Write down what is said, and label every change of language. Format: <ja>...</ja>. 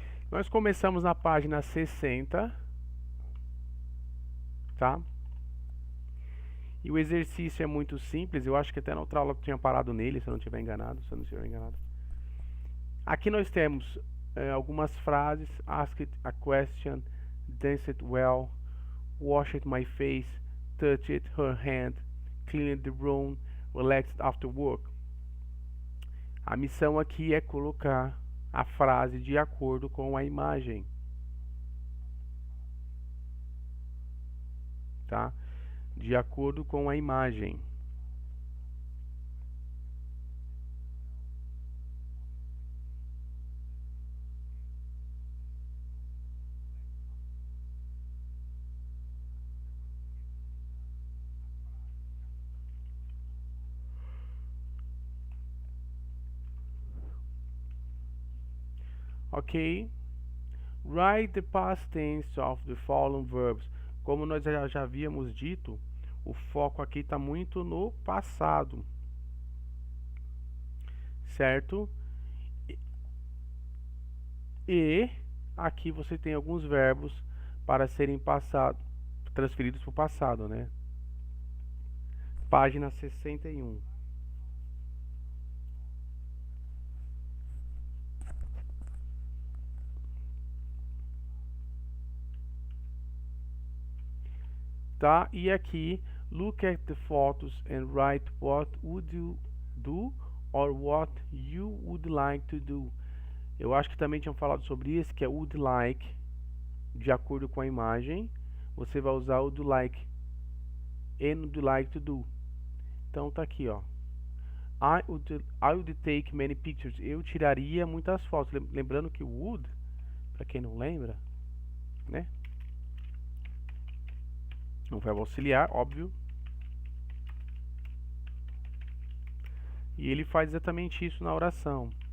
<pt>Nós começamos na página 60, tá? E o exercício é muito simples. Eu acho que até na outra aula eu tinha parado nele, se eu não estiver enganado. Aqui nós temos algumas frases.</pt> <en>Ask it a question, dance it well, wash it my face, touch it her hand, clean the room, relaxed after work.</en> <pt>A missão aqui é colocar a frase de acordo com a imagem, tá? De acordo com a imagem. Ok?</pt> <en>Write the past tense of the following verbs.</en> <pt>Como nós já havíamos dito, o foco aqui está muito no passado, certo? E aqui você tem alguns verbos para serem transferidos para o passado, né? Página 61. Tá? E aqui,</pt> <en>look at the photos and write what would you do or what you would like to do.</en> <pt>Eu acho que também tinham falado sobre isso, que é would like, de acordo com a imagem. Você vai usar</pt> <en>would like and would like to do.</en> <pt>Então tá aqui, ó.</pt> <en>I would take many pictures.</en> <pt>Eu tiraria muitas fotos. Lembrando que would, para quem não lembra, né? Um verbo auxiliar, óbvio. E ele faz exatamente isso na oração.</pt>